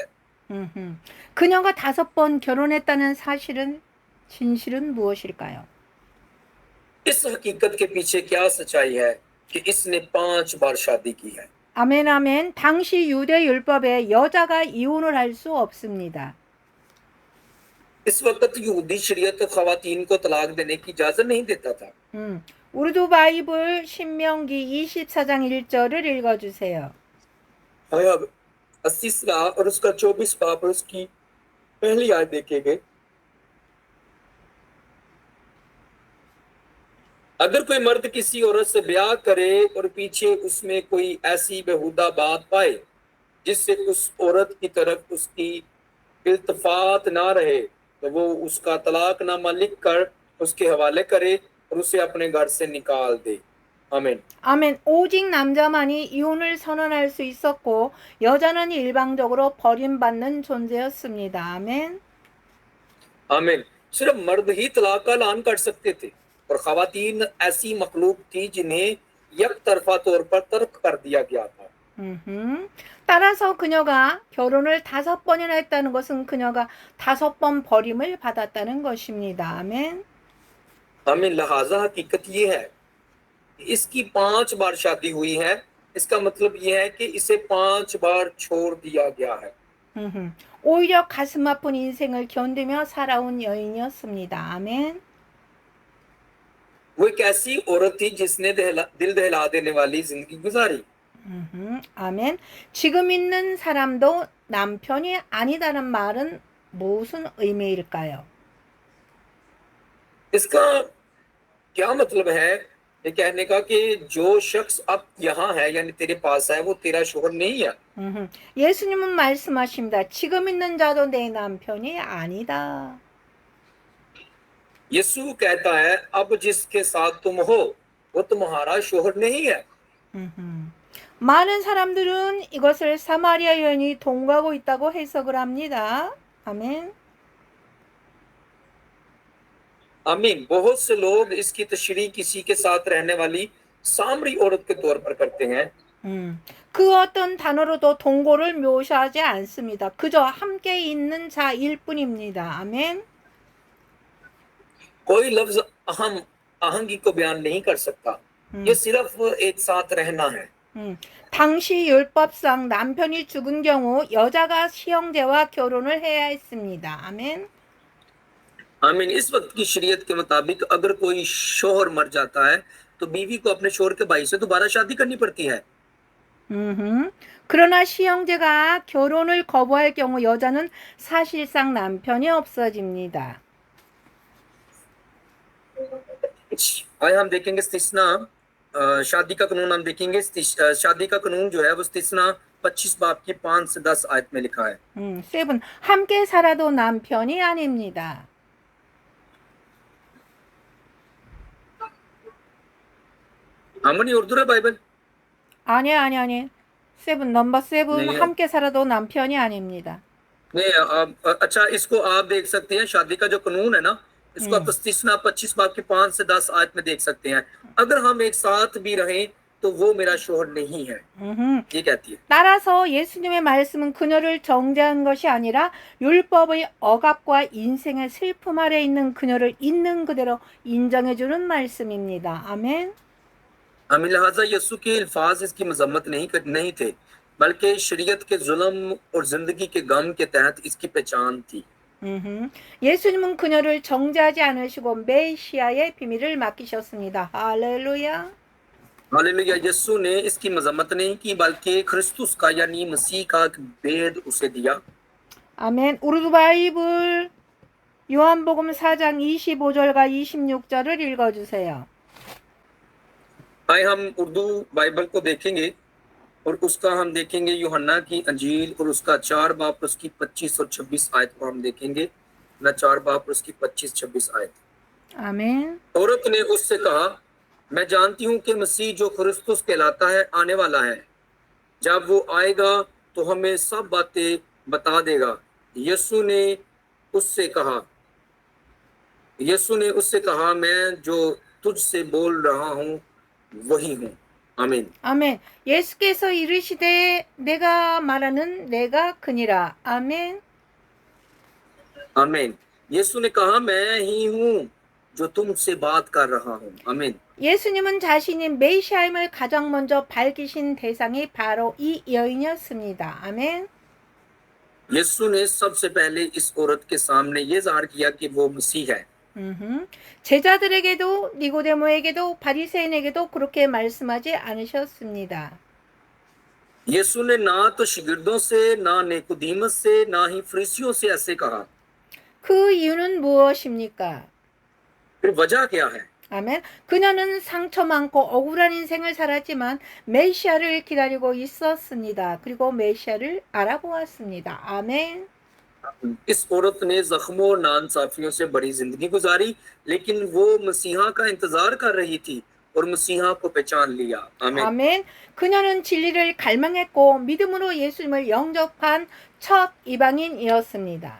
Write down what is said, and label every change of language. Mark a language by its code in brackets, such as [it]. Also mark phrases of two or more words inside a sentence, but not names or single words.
[ko] 그녀가 5번 결혼했다는 사실은 진실은 무엇일까요? [ur] اس حقیقت کے پیچھے کیا سچائی ہے کہ اس نے 5 بار شادی کی ہے. [ko] 아멘 아멘. 당시 유대 율법에 여자가 이혼을 할 수 없습니다. [ur] اس وقت یہودی شریعت خواتین کو طلاق دینے کی اجازت نہیں دیتا تھا. [ko] 우르두 바이블 신명기 24장 1절을 읽어주세요. [ur] 80 سورہ اور اس کا 24 باب اور اس کی پہلی آیت دیکھیں گے. اگر کوئی مرد کسی عورت سے بیاہ کرے اور پیچھے اس میں کوئی ایسی بیہودہ بات پائے جس سے اس عورت کی طرف اس کی التفات نہ رہے، تو وہ اس کا طلاق نامہ لکھ کر اس کے حوالے کرے اور اسے اپنے گھر سے نکال دے. [ko] 아멘. 아멘. 오직 남자만이 이혼을 선언할 수 있었고 여자는 일방적으로 버림받는 존재였습니다. 아멘. [ur] आमीन। صرف مرد ہی طلاق کا اعلان کر سکتے تھے اور خواتین ایسی مخلوق تھی جنہیں یکطرفہ طور پر ترک کر دیا گیا تھا. [ko] 따라서 그녀가 결혼을 5번이나 했다는 것은 그녀가 5번 버림을 받았다는 것입니다. 아멘. [ur] आमीन। لہٰذا حقیقت یہ ہے کہ اس کی 5 بار شادی ہوئی ہے. اس کا مطلب یہ ہے کہ اسے 5 بار چھوڑ دیا گیا ہے. [ko] 오히려 가슴 아픈 인생을 견디며 살아온 여인이었습니다. 아멘. [ur] وہ ایک ایسی عورت تھی جس نے دل دہلا دینے والی زندگی گزاری. [ko] 아멘. 지금 있는 사람도 남편이 아니다는 말은 무슨 의미일까요? [ur] اس کا کیا مطلب ہے یہ کہنے کا کہ جو شخص اب یہاں ہے یعنی تیرے پاس ہے وہ تیرا شوہر نہیں ہے. [ko] 예수님은 말씀하십니다. 지금 있는 자도 내 남편이 아니다. [ur] یسوع کہتا ہے اب جس کے ساتھ تم ہو وہ تمہارا شوہر نہیں ہے. [ko] 많은 사람들은 이것을 사마리아 여인이 동거하고 있다고 해석을 합니다. 아멘. [ur] आमीन। بہت سے لوگ اس کی تشریح کسی کے ساتھ رہنے والی سامری عورت کے طور پر کرتے ہیں. [ko] 그 어떤 단어로도 동거를 묘사하지 않습니다. 그저 함께 있는 자일 뿐입니다. 아멘. [ur] کوئی لفظ اہم آہنگی کو بیان نہیں کر سکتا. یہ صرف ایک ساتھ رہنا ہے. [ko] 당시 율법상 남편이 죽은 경우 여자가 시형제와 결혼을 해야 했습니다. 아멘. [ur] आमीन। اس وقت کی شریعت کے مطابق اگر کوئی شوہر مر جاتا ہے تو بیوی کو اپنے شوہر کے بھائی سے دوبارہ شادی کرنی پڑتی ہے. [ko] 그러나 시형제가 결혼을 거부할 경우 여자는 사실상 남편이 없어집니다. [ur] آئیے ہم دیکھیں گے استثنا شادی کا قانون. ہم دیکھیں گے شادی کا قانون جو ہے وہ استثنا 25 باب کی 5 سے 10 آیت میں لکھا ہے. 7. [ko] 함께 살아도 남편이 아닙니다. [ur] ہمنی اردو ہے بائبل. [ko] 아니. 7 넘버 7 [ur] नहीं। [ko] 함께 살아도 남편이 아닙니다. [ur] نہیں اچھا اس کو آپ دیکھ سکتے ہیں۔ شادی کا جو قانون ہے نا اس کو آپ 25 باب کے 5 سے 10 آیت میں دیکھ سکتے ہیں. اگر ہم ایک ساتھ بھی رہیں تو وہ میرا شوہر نہیں ہے، یہ کہتی ہے. [ko] 따라서 예수님의 말씀은 그녀를 정죄한 것이 아니라 율법의 억압과 인생의 슬픔 아래 있는 그녀를 있는 그대로 인정해주는 말씀입니다. 아멘. [ur] ہمیں لہٰذا یسوع کے الفاظ اس کی مذمت نہیں تھے، بلکہ شریعت کے ظلم اور زندگی کے غم کے تحت اس کی پہچان تھی. [ko] 예수님은 그녀를 정죄하지 않으시고 메시아의 비밀을 맡기셨습니다. 할렐루야. [ur] हालेलुया। یسوع نے اس کی مذمت نہیں کی، بلکہ کرستس کا یعنی مسیح کا ایک بھید اسے دیا. [ko] 아멘. 우르두 바이블 요한복음 4장 25절과 26절을 읽어주세요. [ur] آئے ہم اردو بائبل کو دیکھیں گے اور اس کا ہم دیکھیں گے یوحنا کی انجیل اور اس کا 4 باب اور اس کی 25 اور 26 آیت کو ہم دیکھیں گے نا. 4 باب اور اس کی 25-26 آیت. [ko] 아멘. [ur] عورت نے اس سے کہا، میں جانتی ہوں کہ مسیح جو کرستس کہلاتا ہے آنے والا ہے. جب وہ آئے گا تو ہمیں سب باتیں بتا دے گا. یسوع نے اس سے کہا، میں جو تجھ سے بول رہا ہوں وہی ہوں. [ko] 아멘. 아멘. 예수께서 이르시되 내가 말하는 내가 그니라. 아멘. [ur] आमीन। یسوع نے کہا، میں ہی ہوں جو تم سے بات کر رہا ہوں. आमीन। [ko] 예수님은 자신이 메시아임을 가장 먼저 밝히신 대상이 바로 이 여인이었습니다. 아멘. [ur] یسوع نے سب سے پہلے اس عورت کے سامنے یہ ظاہر کیا کہ وہ مسیح ہے. [ko] 제자들에게도 니고데모에게도 바리새인에게도 그렇게 말씀하지 않으셨습니다. [ur] یسوع نے نہ تو شاگردوں سے، نہ نیکودیمس سے، نہ ہی فریسیوں سے ایسے کہا. [ko] 그 이유는 무엇입니까? [ur] پھر وجہ کیا ہے? [ko] 아멘. 그녀는 상처 많고 억울한 인생을 살았지만 메시아를 기다리고 있었습니다. 그리고 메시아를 알아보았습니다. 아멘. [ur] اس عورت نے زخموں اور ناانصافیوں سے بڑی زندگی گزاری، لیکن وہ مسیحا کا انتظار کر رہی تھی اور مسیحا کو پہچان لیا. आमीन। [ko] 아멘. 그녀는 진리를 갈망했고 믿음으로 예수님을 영접한 첫 이방인이었습니다.